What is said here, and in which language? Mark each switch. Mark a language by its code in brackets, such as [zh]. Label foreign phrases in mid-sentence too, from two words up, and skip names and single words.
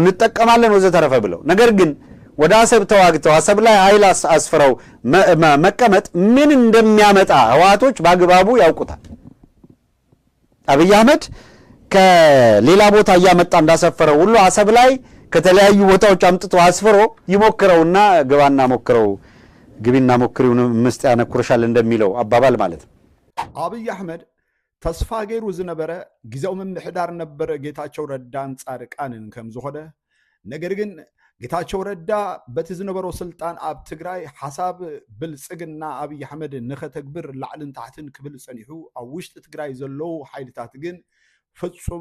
[am] እንጠቀማለን ወዘተረፈ ብለው። ነገር ግን ወደ አሰብ ተዋግተው አሰብ ላይ ኃይል አስፍረው መቀመጥ ምን እንደሚያመጣ ህወሓቶች በአግባቡ ያውቁታል። አብይ አህመድ ከሌላ ቦታ እያመጣ እንዳሰፈረው ሁሉ አሰብ ላይ ከተለያዩ ቦታዎች አምጥቶ አስፍሮ ይሞክረውና ግባና ሞክረው ግቢና ሞክሪውን ምስጥ ያነኩርሻል እንደሚለው አባባል ማለት ነው። [ti] አብይ አህመድ ተስፋ ገይሩ ዝነበረ ጊዜው ምምሕዳር ነበረ ጌታቸው ረዳን ጻድቃንን ከም ዝኾነ። ነገር ግን ጌታቸው ረዳ በቲ ዝነበረው ስልጣን ኣብ ትግራይ ሓሳብ ብልጽግና አብይ አህመድ ንኸተግብር ላዕልን ታሕትን ክብል ጸኒሑ ኣብ ውሽጢ ትግራይ ዘለው ሓይልታት ግን ፍጹም